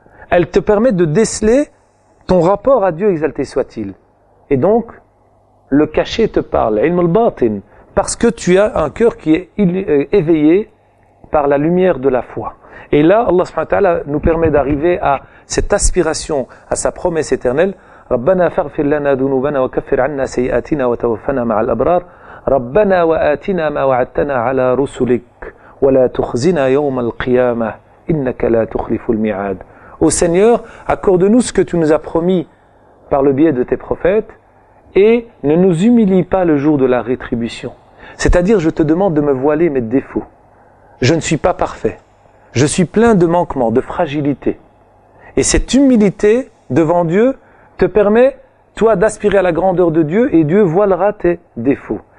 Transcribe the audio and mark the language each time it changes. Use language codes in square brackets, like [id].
[fr] Elle te permet de déceler ton rapport à Dieu, exalté soit-il. Et donc, le cachet te parle, ilm al-batin, parce que tu as un cœur qui est éveillé par la lumière de la foi. Et là, Allah subhanahu wa ta'ala nous permet d'arriver à cette aspiration, à sa promesse éternelle. [ar] ربنا فاغفر لنا ذنوبنا وكفر عنا سيئاتنا وتوفنا مع الأبرار ربنا وآتنا ما وعدتنا على رسلك ولا تخزنا يوم القيامة إنك لا تخلف الميعاد. [fr] Ô Seigneur, accorde-nous ce que tu nous as promis par le biais de tes prophètes et ne nous humilie pas le jour de la rétribution. C'est-à-dire, je te demande de me voiler mes défauts. Je ne suis pas parfait. Je suis plein de manquements, de fragilité. Et cette humilité devant Dieu te permet, toi, d'aspirer à la grandeur de Dieu et Dieu voilera tes défauts.